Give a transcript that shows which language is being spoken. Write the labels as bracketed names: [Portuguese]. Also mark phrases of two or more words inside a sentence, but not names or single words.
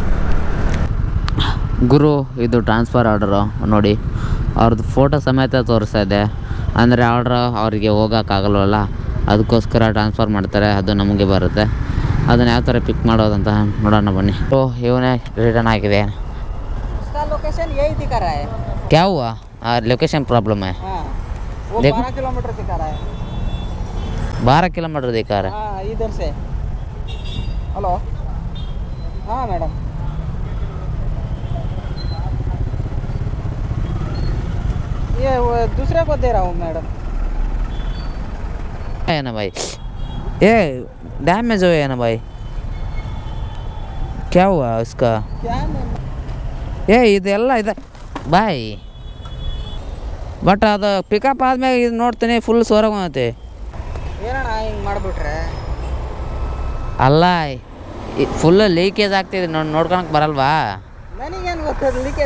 [Kannada] ಗುರು, ಇದು ಟ್ರಾನ್ಸ್ಫರ್ ಆರ್ಡರು ನೋಡಿ. ಅವ್ರದ್ದು ಫೋಟೋ ಸಮೇತ ತೋರಿಸ್ತಾ ಇದೆ. ಅಂದರೆ ಆರ್ಡ್ರ್ ಅವರಿಗೆ ಹೋಗೋಕ್ಕಾಗಲ್ವಲ್ಲ, ಅದಕ್ಕೋಸ್ಕರ ಟ್ರಾನ್ಸ್ಫರ್ ಮಾಡ್ತಾರೆ. ಅದು ನಮಗೆ ಬರುತ್ತೆ. ಅದನ್ನು ಯಾವ ಥರ ಪಿಕ್ ಮಾಡೋದಂತ ನೋಡೋಣ ಬನ್ನಿ. ಇವನೇ ರಿಟರ್ನ್ ಆಗಿದೆ. [Hindi] लोकेशन यही दिखा रहा है. क्या हुआ? लोकेशन प्रॉब्लम है. वो 12 किलोमीटर दिखा रहा है. 12 किलोमीटर दिखा रहा है. हाँ, इधर से. हेलो, हाँ मैडम, ये दूसरे को दे रहा हूँ मैडम. है ना भाई, ये डैमेज हुआ है ना भाई. क्या हुआ उसका? क्या मैम? [Kannada] ಇದೆಲ್ಲ ಇದೆ ಬಾಯ್. ಬಟ್ ಅದು ಪಿಕಪ್ ಆದ್ಮೇಲೆ ಇದು ನೋಡ್ತೀನಿ ಫುಲ್ ಸೋರಾಗೈತೆ. ಏನಣ್ಣ ಹಿಂಗೆ ಮಾಡಿಬಿಟ್ರೆ? ಅಲ್ಲ, [English] full leakage [Kannada] ಆಗ್ತಿದೆ ನೋಡ್ಕೊಳಕ್ಕೆ ಬರಲ್ವಾ? ನನಗೇನು ಗೊತ್ತಿರಲಿಕ್ಕೆ